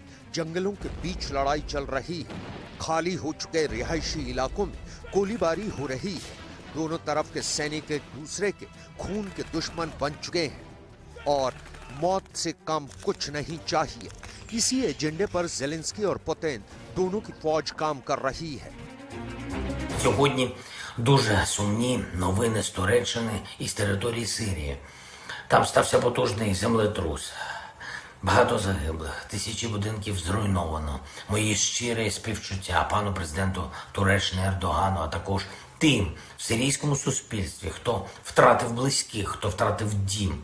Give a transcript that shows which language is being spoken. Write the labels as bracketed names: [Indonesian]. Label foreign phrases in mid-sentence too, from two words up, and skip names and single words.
[Hindi] जंगलों के बीच लड़ाई चल रही है। खाली हो चुके रिहायशी इलाकों में गोलीबारी हो रही है। दोनों तरफ के सैनिक एक दूसरे के खून के दुश्मन बन चुके हैं और मौत से कम कुछ नहीं चाहिए। इसी एजेंडे पर ज़ेलेंस्की और पुतिन दोनों की फौज काम कर रही है। [Ukrainian] Сьогодні дуже сумні новини з Туреччини і з території Сирії. Там стався потужний землетрус. Багато загиблих, тисячі будинків зруйновано. Мої щирі співчуття пану президенту Туреччини Ердогану, а також тим в сирійському суспільстві, хто втратив близьких, хто втратив дім.